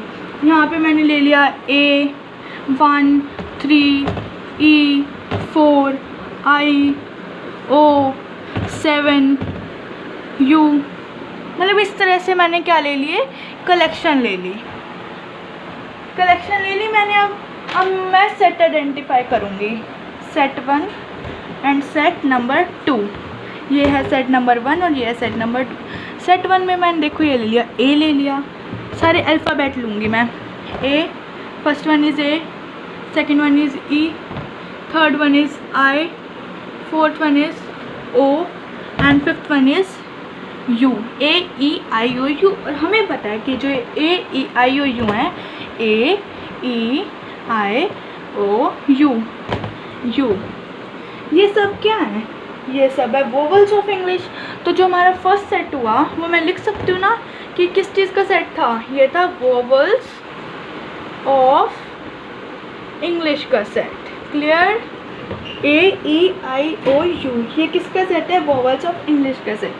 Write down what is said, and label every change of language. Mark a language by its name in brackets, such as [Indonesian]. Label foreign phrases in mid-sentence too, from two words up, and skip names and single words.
[Hindi] यहाँ पे मैंने ले लिया A1 3 E4 I O 7 U, मतलब इस तरह से मैंने क्या ले लिए, कलेक्शन ले ली मैंने। अब मैं [English] set identify [Hindi] करूँगी, [English] set 1 and set number 2. [Hindi] ये है [English] set number 1 [Hindi] और ये है [English] set number 2. [Hindi] सेट 1 में मैंने देखो ये ले लिया, A ले लिया, सारे अल्फ़ाबेट लूँगी मैं। [English] A, first one is A, second one is E, third one is I, fourth one is O and fifth one is U. [Hindi] A E I O U। और हमें पता है कि जो A E I O U हैं, A E I O U, ये सब क्या है, ये सब है [English] vowels of English. [Hindi] तो जो हमारा [English] first set [Hindi] हुआ वो मैं लिख सकती हूँ ना कि किस चीज़ का सेट था, ये था [English] vowels of English [Hindi] का सेट। क्लियर? A E I O U, ये किसका सेट है, [English] vowels of English [Hindi] का सेट।